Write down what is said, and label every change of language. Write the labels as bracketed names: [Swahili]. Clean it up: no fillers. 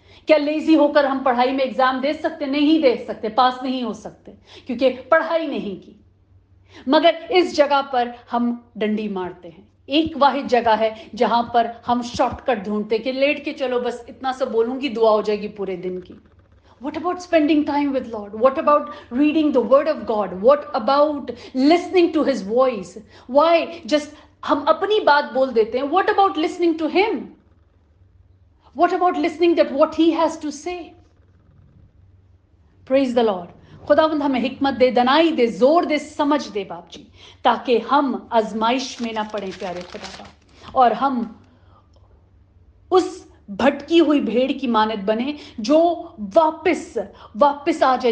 [Hindi] क्या लेजी होकर हम पढ़ाई में एग्जाम दे सकते? नहीं दे सकते, पास नहीं हो सकते, क्योंकि पढ़ाई नहीं की। मगर इस जगह पर हम डंडी मारते हैं। एक वाहिद जगह है जहां पर हम शॉर्टकट ढूंढते कि लेट के चलो, बस इतना सा बोलूंगी, दुआ हो जाएगी पूरे दिन की। [English] What about spending time with Lord? What about reading the word of God? What about listening to his voice? Why just [Hindi] हम अपनी बात बोल देते हैं? [English] What about listening to him? What about listening that what he has to say? Praise the Lord. [Hindi] खुदावंद हमें हिकमत दे, दनाई दे, जोर दे, समझ दे बाप जी, ताकि हम आजमाइश में ना पड़े प्यारे खुदा बाप, और हम उस भटकी हुई भेड़ की मानद बने जो वापस आ जाए।